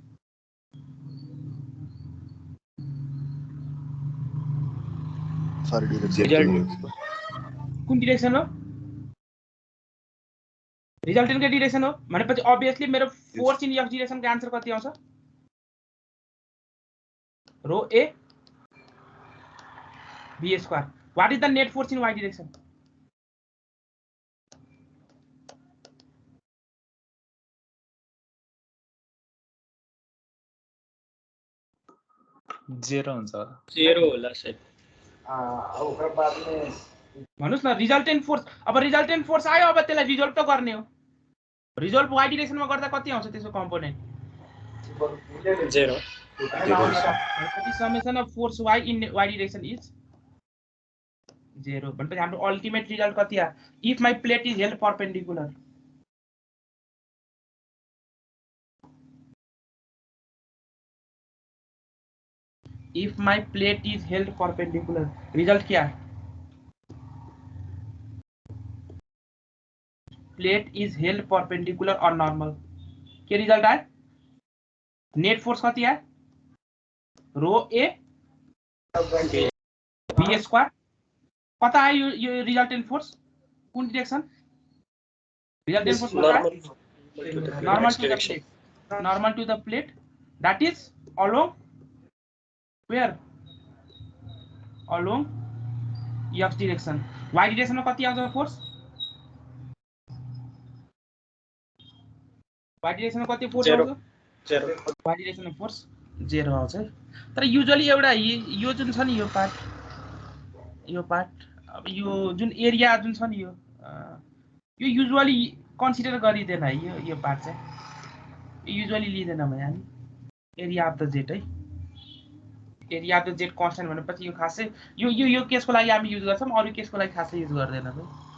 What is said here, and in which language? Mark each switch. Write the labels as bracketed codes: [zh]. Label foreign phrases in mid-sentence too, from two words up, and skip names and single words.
[en] for direction, [ne] कुन डिरेक्सन हो, रिजल्टेन्टको डिरेक्सन हो भनेपछि अभियसली मेरो [en] force in x directionको [ne] आन्सर कति आउँछ, [en] rho A V square. what is the net force in y direction, [ne] जेरो हुन्छ, 0 होला सर। भन्नुस् न [en] resultant force. [ne] अब [en] resultant force [ne] आयो, अब त्यसलाई रिजल्भ त गर्ने हो, रिजल्भ वाई डिरेक्सनमा गर्दा कति आउँछ त्यसको कम्पोनेन्ट, 0 [en] summation of force y in y direction is 0 [ne] भनेपछि हाम्रो [en] ultimate result [ne] कति आयो, [en] if my plate is held perpendicular, if my plate is held perpendicular, result [hi] क्या है, [en] plate is held perpendicular or normal, [ne] क्या रिजल्ट आए, [en] net force [ne] कति है, [en] rho A B square [ne] कता आयो यो [en] resultant force [ne] कुन डिरेक्सन [en] resultant force [ne] कता आयो [en] normal to the plate that is along where along x direction y direction [ne] मा कति आउँछ फोर्स [en] y direction [ne] मा कति फोर्स आउँछ 0 [en] y direction [ne] मा फोर्स 0 आउँछ है तर युजुअली एउटा यो जुन छ नि यो पार्ट अब यो जुन एरिया जुन छ नि यो युजुअली कन्सिडर गरिदैन है यो पार्ट चाहिँ युजुअली लिँदैन भए हामी [en] area of the jet [ne] है [en] area of the jet [ne] कन्स्टेन्ट भनेपछि यो खासै यो केसको लागि हामी युज गर्छौं अरु केसको लागि खासै युज गर्दैनौं है